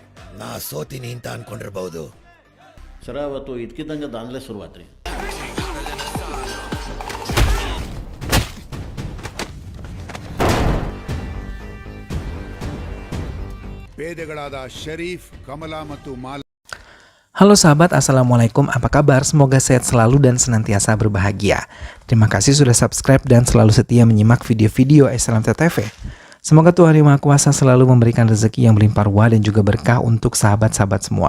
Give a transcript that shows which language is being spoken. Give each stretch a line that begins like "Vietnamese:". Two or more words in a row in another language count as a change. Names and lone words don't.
Kannada: ನಾ ಸೋತೀನಿ ಅಂತ ಅನ್ಕೊಂಡಿರ್ಬಹುದು. ಸರ ಅವತ್ತು ಇದ್ಕಿದ್ದಂಗೆ ದಾಂಧಲೆ ಶುರುವಾತ್ರಿ. ಪೇದೆಗಳಾದ ಶರೀಫ್, ಕಮಲಾ ಮತ್ತು ಮಾಲಾ.
Indonesian: Halo sahabat, Assalamualaikum, apa kabar? Semoga sehat selalu dan senantiasa berbahagia. Terima kasih sudah subscribe dan selalu setia menyimak video-video Islam TTV. Semoga Tuhan Yang Maha Kuasa selalu memberikan rezeki yang berlimpah ruah dan juga berkah untuk sahabat-sahabat semua.